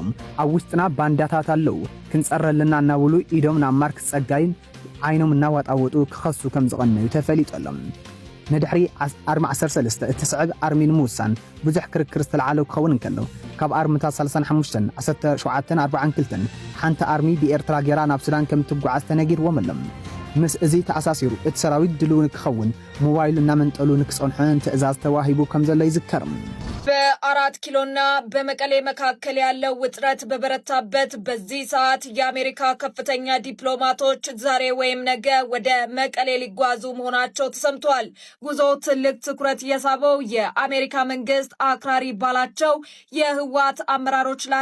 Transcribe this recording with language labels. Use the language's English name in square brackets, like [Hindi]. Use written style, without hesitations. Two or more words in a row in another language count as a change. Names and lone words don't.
[Tigrinya] ኣብ ውሽጥና ባንዳታት ኣለዉ ክንጸረልና እናብሉ ኢዶም ናብ ማርክ ጸጋይን ዓይኖም እናዋጣወጡ ክኸሱ ከም ዝቐነዩ ተፈሊጦሎም ንድሕሪ ኣርሚ 13 እትስዕብ ኣርሚ ንምውሳን ብዙሕ ክርክር ዝተለዓለ ክኸውን እንከሎ ካብ ኣርሚታት 35 1742 ሓንቲ ኣርሚ ብኤርትራ ጌራ ናብ ሱዳን ከም ትጓዓዝ ተነጊርዎም ኣሎም ምስ እዚ ተኣሳሲሩ እቲ ሰራዊት ድሉው ንክኸውን ሞባይሉ እናመንጠሉ ንክጸንሑን ትዕዛዝ ተዋሂቡ ከም ዘሎ ይዝከርም [Amharic] በ4 ኪሎና በመቀሌ መካከል ያለው ውጥረት በበረታበት በዚህ ሰዓት የአሜሪካ ከፍተኛ ዲፕሎማቶች ዛሬ ወይም ነገ ወደ መቀሌ ሊጓዙ መሆናቸው ተሰምቷል። ጉዞው ትልቅ ትኩረት የሳበው የአሜሪካ መንግስት አክራሪ ባላቸው የህወሓት አመራሮች ላይ